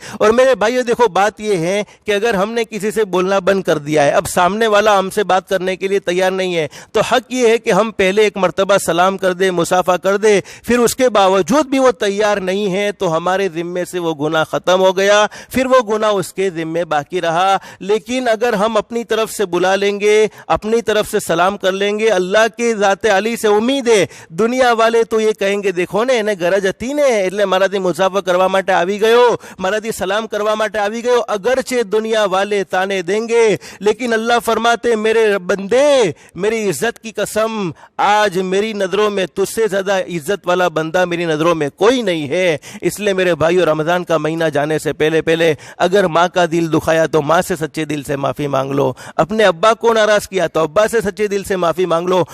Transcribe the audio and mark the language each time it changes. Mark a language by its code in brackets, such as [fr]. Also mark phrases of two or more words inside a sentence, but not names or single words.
[ur] اور میرے بھائیو دیکھو بات یہ ہے کہ اگر ہم نے کسی سے بولنا بند کر دیا ہے، اب سامنے والا ہم سے بات کرنے کے لیے تیار نہیں ہے، تو حق یہ ہے کہ ہم پہلے ایک مرتبہ سلام کر دے، مصافحہ کر دے، پھر اس کے باوجود بھی وہ تیار نہیں ہے تو ہمارے ذمے سے وہ گناہ ختم ہو گیا، پھر وہ گناہ اس کے ذمے باقی رہا۔ لیکن اگر ہم اپنی طرف سے بلا لیں گے، اپنی طرف سے سلام کر لیں گے، اللہ کے ذات علی سے امید ہے، دنیا والے تو یہ کہیں گے دیکھو نے [gu] એને ગરજ હતી ને એટલે મારાથી મુસાફર કરવા માટે આવી ગયો, મારાથી સલામ કરવા માટે આવી ગયો, [ur] اگرچہ دنیا والے طعنے دیں گے، لیکن اللہ فرماتے میرے بندے میری عزت کی قسم آج میری نظروں میں تجھ سے زیادہ عزت والا بندہ میری نظروں میں کوئی نہیں ہے. اس لیے میرے بھائیوں رمضان کا مہینہ جانے سے پہلے پہلے اگر ماں کا دل دکھایا تو ماں سے سچے دل سے معافی مانگ لو، اپنے ابا کو ناراض کیا تو ابا سے سچے دل سے معافی مانگ لو.